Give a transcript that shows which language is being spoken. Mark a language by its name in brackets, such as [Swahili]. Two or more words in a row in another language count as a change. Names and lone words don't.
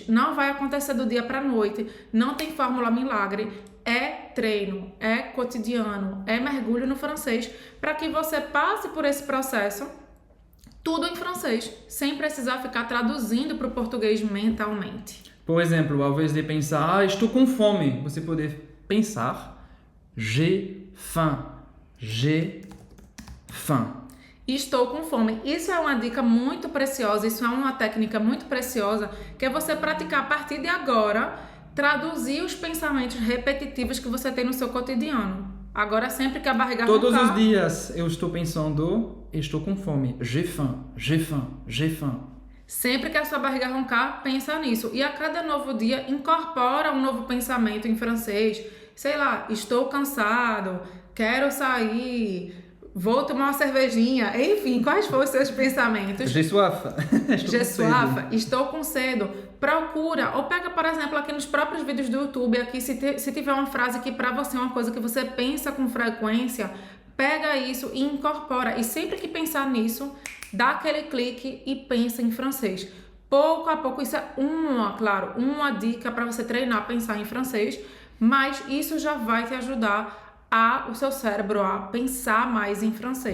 [Portuguese] Não vai acontecer do dia para a noite, não tem fórmula milagre, é treino, é cotidiano, é mergulho no francês, para que você passe por esse processo tudo em francês, sem precisar ficar traduzindo para o português mentalmente. Por exemplo, ao invés de pensar, estou com fome, você pode pensar, [French] j'ai faim, j'ai faim. [Portuguese] Estou com fome. Isso é uma dica muito preciosa, isso é uma técnica muito preciosa, que é você praticar a partir de agora, traduzir os pensamentos repetitivos que você tem no seu cotidiano. Agora, sempre que a barriga Todos roncar, os dias eu estou pensando, estou com fome, [French] j'ai faim, j'ai faim, j'ai faim. [Portuguese] sempre que a sua barriga roncar, pensa nisso. E a cada novo dia, incorpora um novo pensamento em francês. Sei lá, estou cansado, quero sair, vou tomar uma cervejinha. Enfim, quais foram os seus pensamentos? [French] J'ai soif. J'ai soif, [Portuguese] estou com sede. Procura, ou pega, por exemplo, aqui nos próprios vídeos do YouTube, aqui, se tiver uma frase que para você é uma coisa que você pensa com frequência, pega isso e incorpora. E sempre que pensar nisso, dá aquele clique e pensa em francês. Pouco a pouco, isso é uma dica para você treinar a pensar em francês, mas isso já vai te ajudar o seu cérebro a pensar mais em francês.